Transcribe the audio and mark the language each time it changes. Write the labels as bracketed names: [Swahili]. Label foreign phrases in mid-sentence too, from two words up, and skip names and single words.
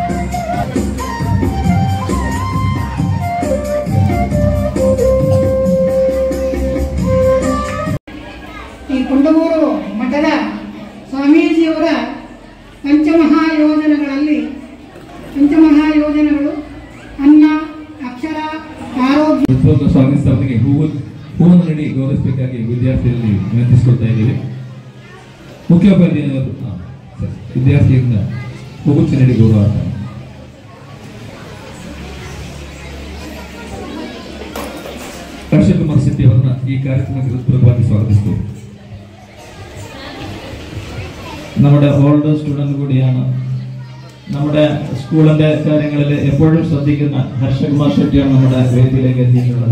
[Kannada] ಈ ಕುಂಡಮೂರು ಮಠದ ಸ್ವಾಮೀಜಿಯವರ ಪಂಚಮಹಾಯೋಜನೆಗಳು ಅನ್ನ, ಅಕ್ಷರ, ಆರೋಗ್ಯ. ಸ್ವಾಮಿ ಸ್ಥಾಪನೆಗೆ ಹೂವನ್ನು ನೀಡಿ ಗೌರವಿಸಬೇಕಾಗಿ ವಿದ್ಯಾರ್ಥಿಗಳಲ್ಲಿ ವಿನಂತಿಸಿಕೊಳ್ತಾ ಇದ್ದೀವಿ. ಮುಖ್ಯೋಪಾಧ್ಯಾಯರು ವಿದ್ಯಾರ್ಥಿಯಿಂದ ಹೂಗುಚ್ಚ ನೀಡಿ ಗೌರವ. [Malayalam] ഹർഷകുമാർ ശെട്ടി അവರನ್ನ ഈ കാര്യക്രമത്തിൽ ഹൃദ്യമായി സ്വാഗതിക്കുന്നു. നമ്മുടെ [English] old student [Malayalam] കൂടിയാണ്. നമ്മുടെ സ്കൂളിന്റെ കാര്യങ്ങളിൽ എപ്പോഴും ശ്രദ്ധിക്കുന്ന ഹർഷകുമാർ ഷെട്ടിയാണ് നമ്മുടെ വേദിയിലേക്ക് എത്തിയിട്ടുള്ളത്.